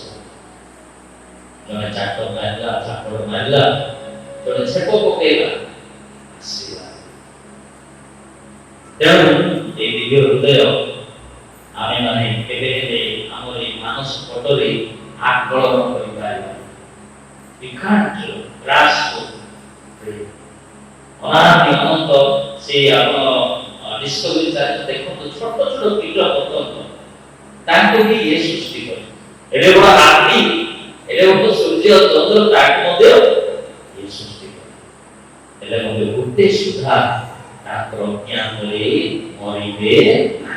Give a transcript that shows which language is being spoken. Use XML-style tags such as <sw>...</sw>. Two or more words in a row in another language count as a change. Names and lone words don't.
<or>ଜଣେ ଚାଟ ମାରିଲା, ଚାପଡ଼ ମାରିଲା, ଜଣେ ଛେପ ପକେଇଲା, ଆସିଲା। ତେଣୁ এই ଦିବ୍ୟ ହୃଦୟ ଆମେମାନେ କେବେ ହେଲେ ଆମର এই ମାନସ ପଟରେ ଆକଳନ କରିପାରିବା।</or> <en>We can't grasp it.</en> <or>ଅନାଦି ଅନନ୍ତ ସେ ଆପଣ ଡିସ୍କଭରି ଚାରିଟା ଦେଖନ୍ତୁ, ଛୋଟ ଛୋଟ କୀଟ ପତଙ୍ଗ, ତାଙ୍କୁ ବି ଇଏ ସୃଷ୍ଟି କରେ। ଏଡ଼େ ବଡ଼ ହାତୀ, ଏଡ଼େ ବଡ଼ ସୂର୍ଯ୍ୟ ଚନ୍ଦ୍ର, ତାକୁ ମଧ୍ୟ ଇଏ ସୃଷ୍ଟି କରେ। ହେଲେ ମଧ୍ୟ ଗୋଟେ ସୁଦ୍ଧା ତାଙ୍କର ଜ୍ଞାନରେ ମରିବେ ନାହିଁ।</or>